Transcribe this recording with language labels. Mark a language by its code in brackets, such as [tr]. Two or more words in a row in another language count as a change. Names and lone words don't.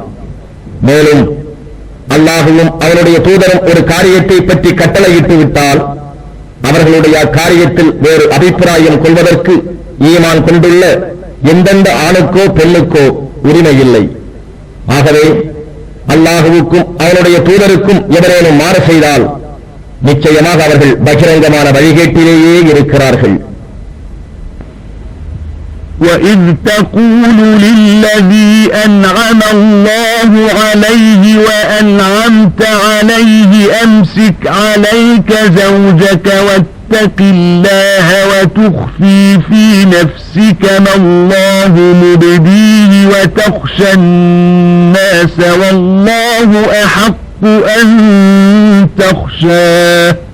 [ta] மேலும் அல்லாஹுவும் அவனுடைய தூதரும் ஒரு காரியத்தை பற்றி கட்டளையிட்டு விட்டால் அவர்களுடைய காரியத்தில் வேறு அபிப்பிராயம் கொள்வதற்கு ஈமான் கொண்டுள்ள எந்தெந்த ஆணுக்கோ பெண்ணுக்கோ உரிமை இல்லை. ஆகவே அல்லாஹுவுக்கும் அவனுடைய தூதருக்கும் எவரேனும் மாறு செய்தால் நிச்சயமாக அவர்கள் பகிரங்கமான வழிகேட்டிலேயே இருக்கிறார்கள். [ar] وَإِذْ تَقُولُ لِلَّذِي أَنْعَمَ اللَّهُ عَلَيْهِ وَأَنْعَمْتَ عَلَيْهِ أَمْسِكْ عَلَيْكَ زَوْجَكَ وَاتَّقِ اللَّهَ وَتُخْفِي فِي نَفْسِكَ مَا اللَّهُ مُبْدِيهِ وَتَخْشَى النَّاسَ وَاللَّهُ أَحَقُّ أَنْ تَخْشَاهُ